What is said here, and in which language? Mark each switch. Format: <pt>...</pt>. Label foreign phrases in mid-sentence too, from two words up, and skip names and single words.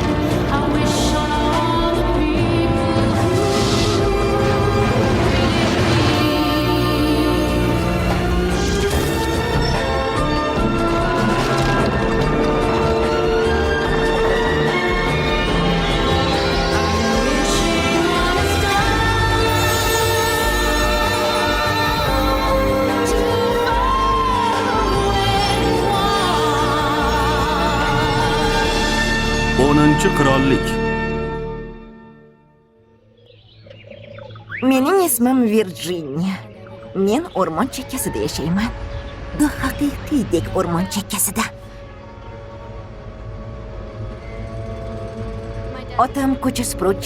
<en>I wish on all the people who wishing on a star to follow where you are.</en> <uz>10 qirollik. Mening ismim Virjiniya. Men o'rmon chekkasida yashayman. Haqiqiydek o'rmon chekkasida. Otam ko'cha supuruvchi.</uz>